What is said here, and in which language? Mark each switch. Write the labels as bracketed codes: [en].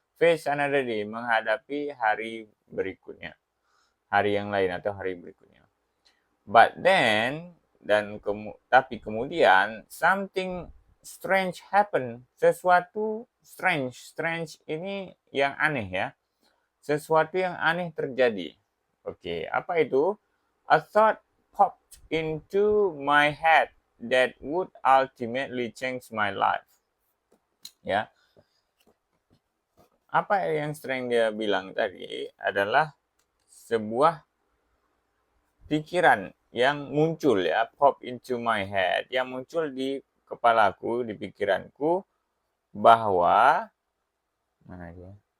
[en] Face another day, [id] menghadapi hari berikutnya, hari yang lain atau hari berikutnya. [en] But then [id] tapi kemudian [en] something strange happen. [id] Sesuatu [en] strange [id] ini yang aneh ya. Sesuatu yang aneh terjadi. Oke, apa itu? [en] A thought popped into my head that would ultimately change my life. [id] Ya. Apa yang sering dia bilang tadi adalah sebuah pikiran yang muncul ya, [en] pop into my head, [id] yang muncul di kepalaku, di pikiranku, bahwa mana dia?